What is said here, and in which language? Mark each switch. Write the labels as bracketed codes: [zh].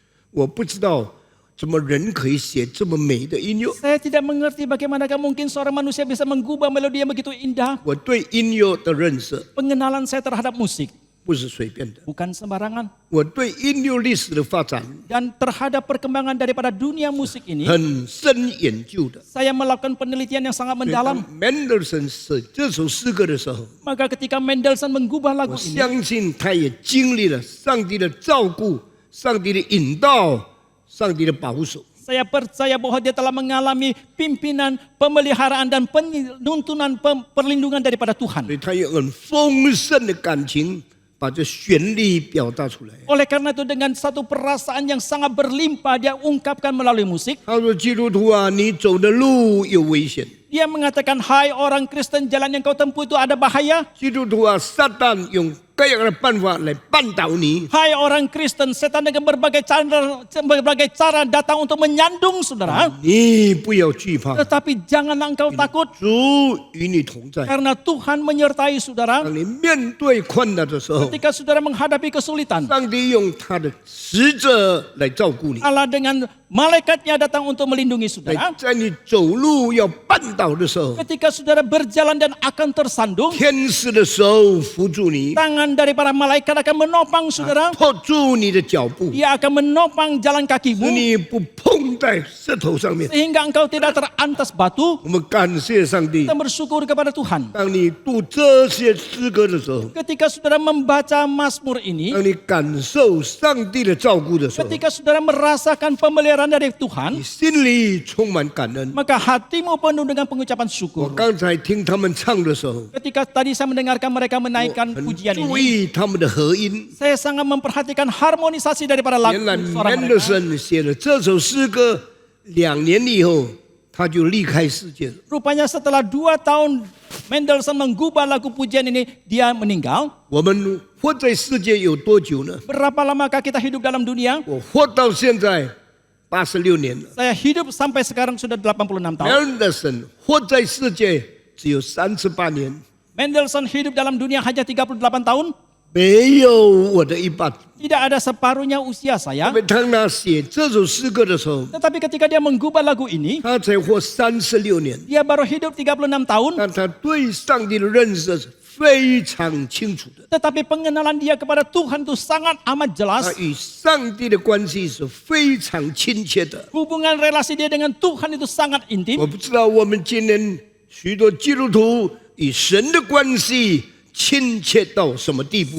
[zh] 我不知道怎么人可以写这么美的音乐。 [id] Saya tidak mengerti bagaimanakah mungkin seorang manusia bisa menggubah melodi yang begitu indah. [zh] 我对音乐的认识 [id] Pengenalan saya terhadap musik [zh] 不是随便的， [id] bukan sembarangan. [zh] 我对音乐历史的发展 [id] Dan terhadap perkembangan daripada dunia musik ini, [zh] 很深研究的。 [id] saya melakukan penelitian yang sangat mendalam. [zh] Mendelssohn 写这首诗歌的时候， [id] Maka ketika Mendelssohn menggubah [zh] 我 [id] lagu ini, [zh] 相信他也经历了上帝的照顾、上帝的引导、上帝的保守。 [id] saya percaya bahwa dia telah mengalami pimpinan, pemeliharaan dan penuntunan perlindungan daripada [zh] 所 [id] Tuhan. [zh] 以他有很丰盛的感情，把这旋律表达出来。 [id] Oleh karena itu dengan satu perasaan yang sangat berlimpah dia ungkapkan melalui musik. [zh] 他说：“基督徒啊，你走的路有危险； [id] Dia mengatakan, hai orang Kristen, jalan yang kau tempuh itu ada bahaya. [zh] 基督徒啊，撒旦用各样的办法来绊倒你。 [id] Hai orang Kristen, setan dengan berbagai cara datang untuk menyandung saudara. [zh] 你不要惧怕， [id] Tetapi janganlah engkau takut [zh] 主与你同在。 [id] karena Tuhan menyertai saudara. [zh] 当你面对困难的时候， [id] Ketika saudara menghadapi kesulitan, [zh] 上帝用他的使者来照顾你。 [id] Allah dengan malaikatnya datang untuk melindungi saudara. [zh] 在你走路要绊倒的时候， [id] Ketika saudara berjalan dan akan tersandung, [zh] 天使的手扶住你， [id] tangan dari para malaikat akan menopang saudara. [zh] 托住你的脚步， [id] Dia akan menopang jalan [zh] 使 [id] kakimu [zh] 你不碰在石头上面。 [id] sehingga engkau tidak terantas batu. [zh] 我们感谢上帝 [id] Kita，bersyukur kepada Tuhan. [zh] 当你读这些诗歌的时候， [id] Ketika saudara membaca Mazmur ini, [zh] 当你感受上帝的照顾的时候， [id] ketika saudara merasakan pemeliharaan dari [zh] 你 [id] Tuhan, [zh] 心里充满感恩。 [id] maka hatimu penuh dengan pengucapan [zh] 我 [id] syukur. [zh] 刚才听他们唱的时候， [id] Ketika tadi saya mendengarkan mereka [zh] 我 [id] menaikkan [zh] 很 [id] pujian [zh] 注 [id] ini, [zh] 意他们的和音。 [id] saya sangat memperhatikan harmonisasi daripada lagu [zh] 原来 [id] suara mereka. [zh] Mendelssohn 写了这首诗歌2年以后，他就离开世界了。 [id] Rupanya setelah 2 tahun Mendelssohn menggubah lagu pujian ini, dia meninggal. [zh] 我们活在世界有多久呢？ [id] Berapa lamakah kita hidup dalam dunia? [zh] 我活到现在86年了。 [id] Saya hidup sampai sekarang sudah 86 tahun. [zh] Mendelssohn 活在世界只有38年， [id] Mendelssohn hidup dalam dunia hanya 38 tahun. [zh] 没有我的一半。 [id] Tidak ada separuhnya usia [zh] 因 [id] saya. [zh] 为当他写这首诗歌的时候， [id] Tetapi ketika dia menggubah lagu ini, [zh] 他才活36年， [id] dia baru hidup 36 tahun. [zh] 但他对上帝的认识是非常清楚的。 [id] Tetapi pengenalan dia kepada Tuhan itu sangat amat [zh] 他 [id] jelas. [zh] 与上帝的关系是非常亲切的。 [id] Hubungan relasi dia dengan Tuhan itu sangat [zh] 我 [id] intim. [zh] 不知道我们今天许多基督徒与神的关系亲切到什么地步？